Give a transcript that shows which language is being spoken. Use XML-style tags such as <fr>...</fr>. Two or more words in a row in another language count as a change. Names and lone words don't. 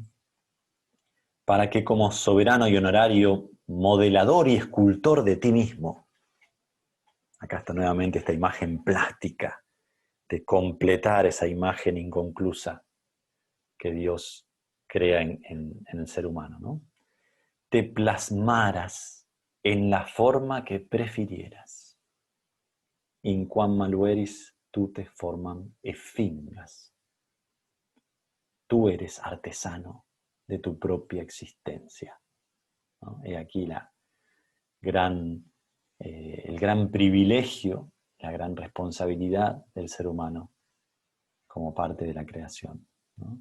<es>Para que como soberano y honorario, modelador y escultor de ti mismo, acá está nuevamente esta imagen plástica de completar esa imagen inconclusa que Dios crea en el ser humano, ¿no? Te plasmaras en la forma que prefirieras.</es> <la>In quam malueris tute formam effingas.</la> <es>Tú eres artesano de tu propia existencia, ¿no? He aquí el gran privilegio, la gran responsabilidad del ser humano como parte de la creación, ¿no?</es>